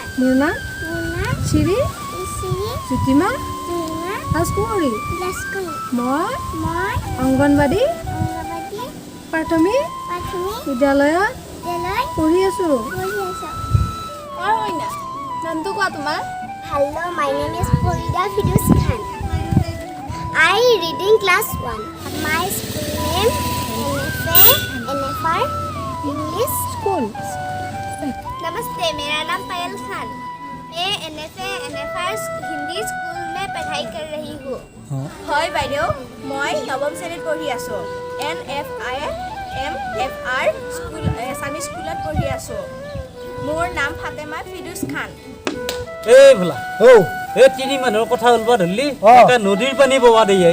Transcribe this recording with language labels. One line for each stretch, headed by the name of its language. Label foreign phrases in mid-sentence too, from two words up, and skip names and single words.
Assamese: মোৰ নাম শ্ৰী জ্যোতিমা ৰাজকৌৰী মই অংগনবাদী প্ৰাথমিক বিদ্যালয়ত পঢ়ি আছো নামটো কোৱা তোমাৰ
English: Hello, my name is Farida Fidus Khan. I reading class 1. My school name NFA NFR English School.
Hindi: नमस्ते, मेरा नाम पायल खान. मैं NFA NFR हिंदी स्कूल में पढ़ाई कर रही हूँ.
Assamese: হয় বাইদেউ মই নৱম শ্ৰেণীত পঢ়ি আছোঁ NFR স্কুল এছামিজ স্কুলত পঢ়ি আছোঁ মোৰ নাম ফাতেমা ফিৰোজ খান এই ভোলা এই তিনি মানুহৰ কথা ওলবা ধৰলি নদীৰ পানী ববা দেই